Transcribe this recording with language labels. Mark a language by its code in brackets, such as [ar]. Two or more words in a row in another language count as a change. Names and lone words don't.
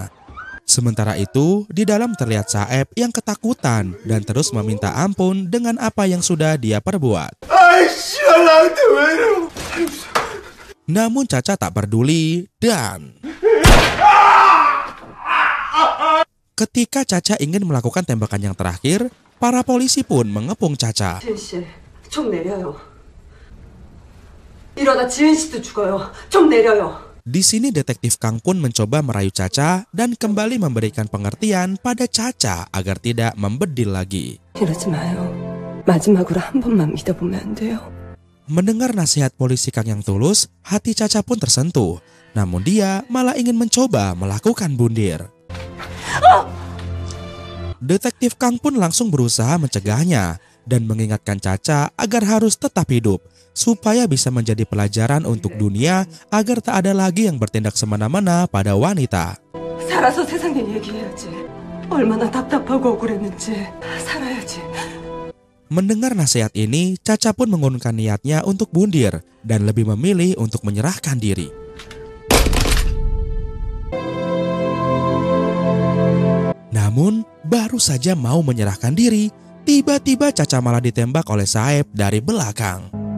[id] Sementara itu, di dalam terlihat Saeb yang ketakutan dan terus meminta ampun dengan apa yang sudah dia perbuat. Namun Caca tak peduli dan ketika Caca ingin melakukan tembakan yang terakhir, para polisi pun mengepung Caca. [ko] 총 내려요. 이러다 지은 씨도 죽어요. 좀 내려요. [id] Di sini detektif Kang pun mencoba merayu Caca dan kembali memberikan pengertian pada Caca agar tidak membedil lagi. [ko] 이러지 마요. 마지막으로 한 번만 믿어보면 안 돼요. [id] Mendengar nasihat polisi Kang yang tulus, hati Caca pun tersentuh. Namun dia malah ingin mencoba melakukan bundir. Detektif Kang pun langsung berusaha mencegahnya dan mengingatkan Caca agar harus tetap hidup, supaya bisa menjadi pelajaran untuk dunia agar tak ada lagi yang bertindak semena-mena pada wanita. [ko] 살아서 세상에 얘기해야지. 얼마나 답답하고 억울했는지 살아야지. [id] Mendengar nasihat ini, Caca pun mengurungkan niatnya untuk bundir dan lebih memilih untuk menyerahkan diri. Namun, baru saja mau menyerahkan diri, tiba-tiba Caca malah ditembak oleh Saeb dari belakang.